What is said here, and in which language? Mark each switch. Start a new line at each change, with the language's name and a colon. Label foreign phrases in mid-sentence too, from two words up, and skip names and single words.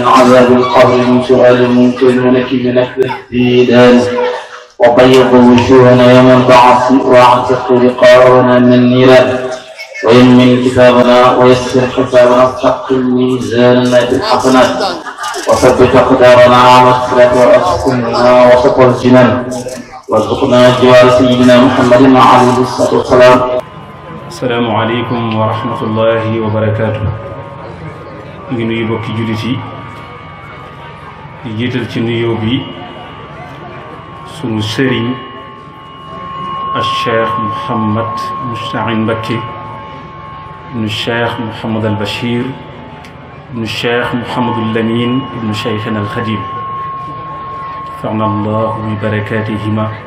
Arabic: عذاب القبر من سؤال المنكر ونكب نكر الديدان وبيض وجوهنا يوم البعث واعتق رقابنا من النيران ويمن كتابنا ويسر حسابنا وثقل ميزاننا بالحسنات وثبت أقدارنا على الصراط وأسكننا وسط الجنان وارزقنا جوار سيدنا محمد عليه الصلاة والسلام. السلام عليكم ورحمة الله وبركاته.
Wolof: ngi nuyu bokki jullit yi di jiital ci nuyoo bi sunu sëriñ Cheikh Mouhamad Mousta'in Mbacké ibnu Cheikh Mouhamad al Bachir ibnu Cheikh Mouhamadul Lamin ibnu Cheikhina al Khadim
Arabic: نفعنا الله ببركاتهما